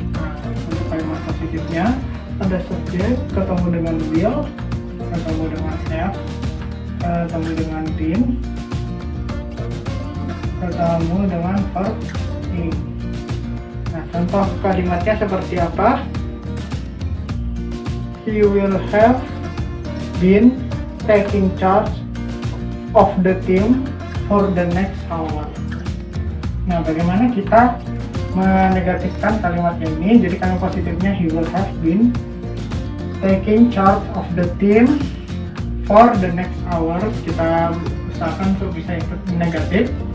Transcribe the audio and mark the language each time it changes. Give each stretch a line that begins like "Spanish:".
Indonesian: Nah, untuk kalimat positifnya ada subjek ketemu dengan will, ketemu dengan have, ketemu dengan been, ketemu dengan verb ing. Nah, contoh kalimatnya seperti apa?
English: He will have been taking charge of the team for the next hour.
Indonesian: Nah, bagaimana kita menegatifkan kalimat ini? Jadi kalimat positifnya
English: he will have been taking charge of the team for the next hour.
Indonesian: Kita usahakan untuk bisa ikut negatif.